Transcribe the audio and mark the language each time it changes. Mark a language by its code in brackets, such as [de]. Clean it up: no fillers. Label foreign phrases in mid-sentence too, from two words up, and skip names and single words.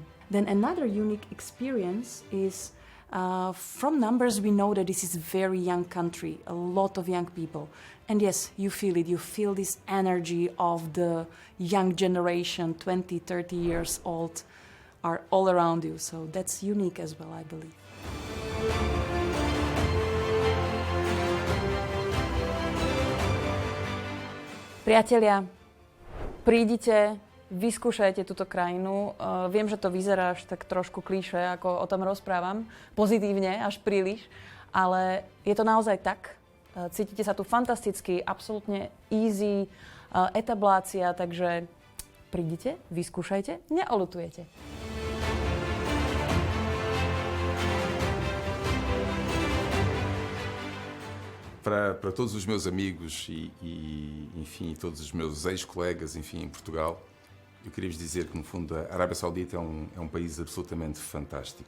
[en] Then another unique experience is from numbers, we know that this is a very young country, a lot of young people. And yes, you feel it. You feel this energy of the young generation, 20, 30 years old, are all around you. So that's unique as well, I believe. [sk] Priatelia, prídite, vyskúšajte túto krajinu. Viem, že to vyzerá až tak trošku klišé, ako o tom rozprávam, pozitívne, až príliš, ale je to naozaj tak. Cítite sa tu fantasticky, absolútne easy, etablácia, takže prídite, vyskúšajte, neoľutujete. [pt] Para todos os meus amigos e, enfim, todos os meus ex-colegas, enfim, em Portugal, eu queria vos dizer que, no fundo, a Arábia Saudita é um país absolutamente fantástico.